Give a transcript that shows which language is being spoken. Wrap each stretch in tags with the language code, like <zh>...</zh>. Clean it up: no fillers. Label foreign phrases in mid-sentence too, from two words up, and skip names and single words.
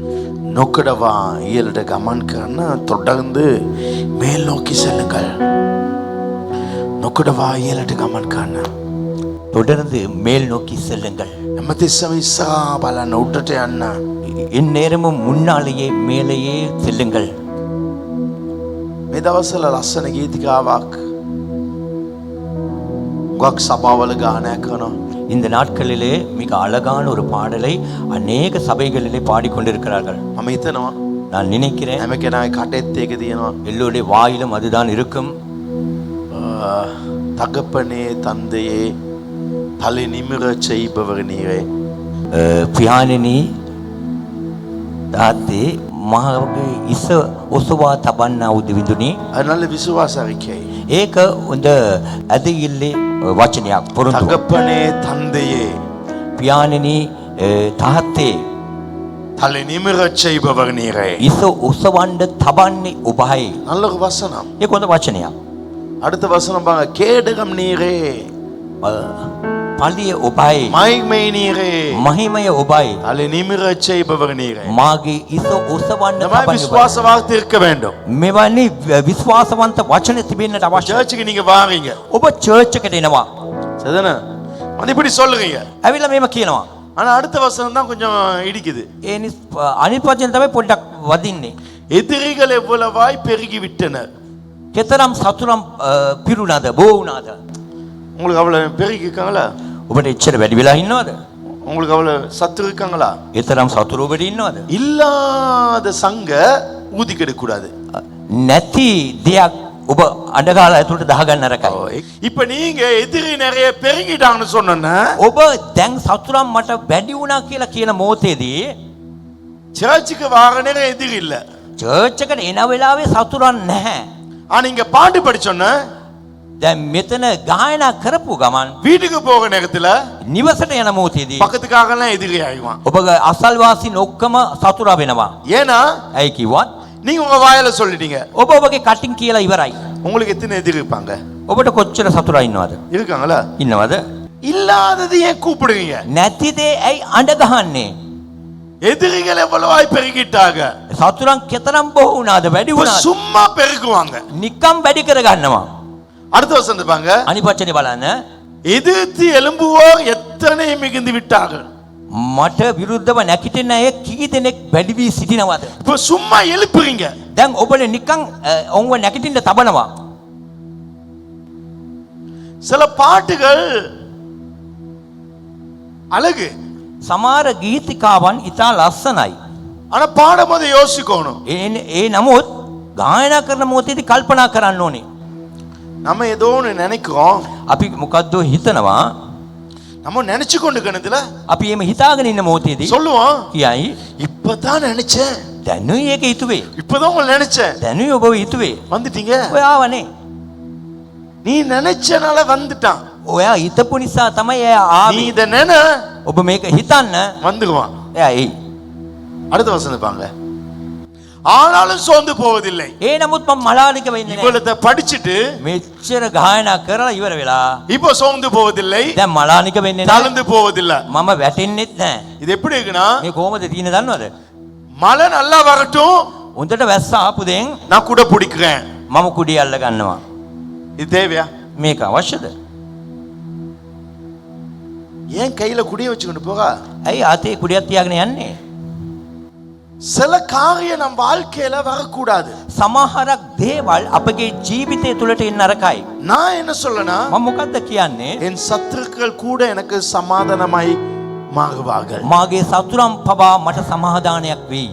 <si>නොකඩවා ඉහළට ගමන් කරන</si> <ta>தொடர்ந்து மேல் நோக்கி செல்லுங்கள்.</ta> <si>නොකඩවා ඉහළට ගමන් කරන</si> <ta>தொடர்ந்து மேல் நோக்கி செல்லுங்கள்.</ta> <si>හැමතිස්සම ඉස්සරහා බලන්න උඩට යන්න.</si> <ta>இந்நேரமும் முன்னாலேயே மேலேயே செல்லுங்கள்.</ta> <si>මේ දවස්වල ලස්සන ගීතිකාවක් ගොක් සභාවල ගායනා කරනවා.</si> <ta>இந்த நாட்களிலே மிக அழகான ஒரு பாடலை அநேக சபைகளிலே பாடிக்கொண்டிருக்கிறார்கள்.</ta> <si>මම හිතනවා</si> <ta>நான் நினைக்கிறேன்</ta> <si>හැම කෙනාගේ කටෙත් ඒක තියෙනවා.</si> <ta>எல்லோருடைய வாயிலும் அதுதான் இருக்கும். தகப்பனே தந்தையே தலை நிமிர செய்பவர் நீரே.</ta> <si>පියාණෙනි තාත්තේ මාගේ ඉස ඔසවා තබන්නා වූ දෙවිඳුනි,</si> <ta>அது நல்ல விசுவாச அறிக்கை.</ta> <si>ඒක හොඳ ඇදහිල්ලේ වචනයක්. පොරොන්දු.</si> <ta>தகப்பனே தந்தையே</ta> <si>පියාණෙනි තාත්තේ</si> <ta>தலை நிமிர செய்பவர் நீரே.</ta> <si>ඉස ඔසවන්න තබන්නේ ඔබයි.</si> <ta>நல்ல ஒரு வசனம்.</ta> <si>ඒක හොඳ වචනයක්.</si> <ta>அடுத்த வசனம் பாருங்க. கேடகம் நீரே,</ta> <si>පලිය ඔබයි,</si> <ta>மகிமை நீரே,</ta> <si>මහිමය ඔබයි,</si> <ta>தலை நிமிர செய்பவர் நீரே.</ta> <si>මාගේ ඉස ඔසවන්න</si> <ta>இந்த மாதிரி</ta> <si>තබන්නේ</si> <ta>விசுவாச வார்த்தை இருக்க வேண்டும்.</ta> <si>මෙවැනි විශ්වාසවන්ත වචන තිබෙන්නට අවශ්‍යයි.</si> <ta>சர்ச்சுக்கு நீங்க வாரீங்க</ta> <si>ඔබ චර්ච් එකට එනවා.</si> <ta>சரிதானே? வந்து இப்படி சொல்லுறீங்க.</ta> <si>ඇවිල්ලා මේම කියනවා.</si> <ta>ஆனா அடுத்த வசனம் தான் கொஞ்சம் இடிக்குது.</ta> <si>අනිත් වචන තමයි පොඩ්ඩක් වදින්නේ.</si> <ta>எதிரிகள் எவ்வளவாய் பெருகி விட்டனர்.</ta> <si>කෙතරම් සතුරම් පිරුණාද, බෝ වුණාද?</si> <ta>உங்களுக்கு அவ்வளவு பெருகி இருக்காங்களா?</ta> <si>ඔබට එච්චර වැඩි වෙලා ඉන්නවද?</si> <ta>உங்களுக்கு அவ்வளவு சத்துரு இருக்காங்களா?</ta> <si>එතරම් සතුරු ඔබට ඉන්නවද?</si> <ta>இல்லாத சங்க ஊதி கெடுக்க கூடாது.</ta> <si>නැති දෙයක් ඔබ අඬගාලා ඇතුළට දාගන්න නරකයි.</si> <ta>இப்ப நீங்க எதிரி நிறைய பெருகிட்டாங்கன்னு சொன்னா</ta> <si>ඔබ දැන් සතුරම් මට වැඩි වුණා කියලා කියන මොහොතේදී</si> <ta>சர்ச்சுக்கு வார நேரம் எதிரி இல்ல.</ta> <si>චර්ච් එකට එන වෙලාවේ සතුරන් නැහැ.</si> <ta>ஆனா நீங்க பாட்டு படிச்சோன்னா</ta> <si>දැන් මෙතන ගායනා කරපු ගමන්</si> <ta>வீட்டுக்கு போக நேரத்துல</ta> <si>නිවසට යන මොහොතේදී</si> <ta>பக்கத்துக்காகலாம் எதிரி ஆயிடுவான்.</ta> <si>ඔබගේ අසල්වාසීන් ඔක්කොම සතුරා වෙනවා.</si> <ta>ஏன்னா</ta> <si>ඇයි කිව්වත්</si> <ta>நீங்க உங்க வாயால சொல்லிட்டீங்க.</ta> <si>ඔබ ඔබගේ කටින් කියලා ඉවරයි.</si> <ta>உங்களுக்கு எத்தனை எதிரி இருப்பாங்க?</ta> <si>ඔබට කොච්චර සතුරා ඉන්නවද?</si> <ta>இருக்காங்களா?</ta> <si>ඉන්නවද?</si> <ta>இல்லாதது ஏன் கூப்பிடுவீங்க?</ta> <si>නැති දේ ඇයි අඬ ගහන්නේ?</si> <ta>எதிரிகள் எவ்வளவாய் பெருகிட்டாங்க.</ta> <si>සතුරන් කෙතරම් බොහෝ වුණාද, වැඩි</si> <ta>இப்ப</ta> <si>වුණාද?</si> <ta>சும்மா பெருக்குவாங்க.</ta> <si>නිකම් වැඩි කර ගන්නවා.</si> <ta>அடுத்த வசனம் பாருங்க.</ta> <si>අනිත් වචනේ බලන්න.</si> <ta>எதிர்த்து எழும்புவோர் எத்தனை மிகுந்து விட்டார்கள்.</ta> <si>මට විරුද්ධව නැගිටින අය කී දෙනෙක් වැඩි වී සිටිනවද?</si> <ta>இப்ப சும்மா எழுப்புறீங்க.</ta> <si>දැන් ඔබල නිකන් ඔව්ව නැගිටින්න තබනවා.</si> <ta>சில பாட்டுகள் அழகு.</ta> <si>සමහර ගීතිකාවන් ඉතා ලස්සනයි.</si> <ta>ஆனா பாடும்போது யோசிக்கணும்.</ta> <si>ඒ නමුත් ගායනා කරන මොහොතේදී කල්පනා කරන්න ඕනේ.</si> <ta>நம்ம ஏதோ ஒன்று நினைக்கிறோம்.</ta> <si>අපි මොකද්ද හිතනවා.</si> <ta>நம்ம நினைச்சு கொண்டு கணத்துல</ta> <si>අපි එහෙම හිතාගෙන ඉන්න මොහොතේදී</si> <ta>சொல்லுவோம்.</ta> <si>කියයි</si> <ta>இப்பதான் நினைச்சேன்.</ta> <si>දැනුයි ඒක හිතුවේ.</si> <ta>இப்பதான் உங்களை நினைச்சேன்.</ta> <si>දැනුයි ඔබ හිතුවේ.</si> <ta>வந்துட்டீங்க.</ta> <si>ඔය ආවනේ.</si> <ta>நீ நினைச்சனால வந்துட்டான்.</ta> <si>ඔයා හිතපු නිසා තමයි එයා</si> <ta>நீ</ta> <si>ආවේ.</si> <ta>இத நினை</ta> <si>ඔබ මේක හිතන්න</si> <ta>வந்துடுவான்.</ta> <si>එයා එයි.</si> <ta>அடுத்த வசனம் பாங்க. ஆனாலும் சோர்ந்து போவதில்லை.</ta> <si>ඒ නමුත් මම මලානික වෙන්නේ නැහැ.</si> <ta>இவ்வளத்தை படிச்சிட்டு</ta> <si>මෙච්චර ගායනා කරලා ඉවර වෙලා</si> <ta>இப்போ சோர்ந்து போவதில்லை.</ta> <si>දැන් මලානික වෙන්නේ නැහැ.</si> <ta>தளர்ந்து போவதில்லை.</ta> <si>මම වැටෙන්නෙත් නැහැ.</si> <ta>இது எப்படி இருக்குன்னா</ta> <si>මේ කොහොමද තියෙන්නේ දන්නවද?</si> <ta>மழை நல்லா வரட்டும்,</ta> <si>උන්ට වැස්ස ආපු දෙන්</si> <ta>நான் கூட பிடிக்கிறேன்.</ta> <si>මම කුඩිය අල්ල ගන්නවා.</si> <ta>இது தேவையா?</ta> <si>මේක අවශ්‍යද?</si> <ta>ஏன் கையில குடிய வச்சுக்கிட்டு போக?</ta> <si>ඇයි ආතේ කුඩියක් තියාගෙන යන්නේ?</si> <ta>சில காரியம் நம் வாழ்க்கையில வரக்கூடாது.</ta> <si>සමහරක් දේවල් අපගේ ජීවිතය තුළට එන්න නරකයි.</si> <ta>நான் என்ன சொல்லனா,</ta> <si>මම මොකද්ද කියන්නේ?</si> <ta>என் சத்துருக்கள் கூட எனக்கு சமாதானமாய் மாறுவார்கள்.</ta> <si>මාගේ සතුරන් පවා මට සමාදානයක් වෙයි.</si>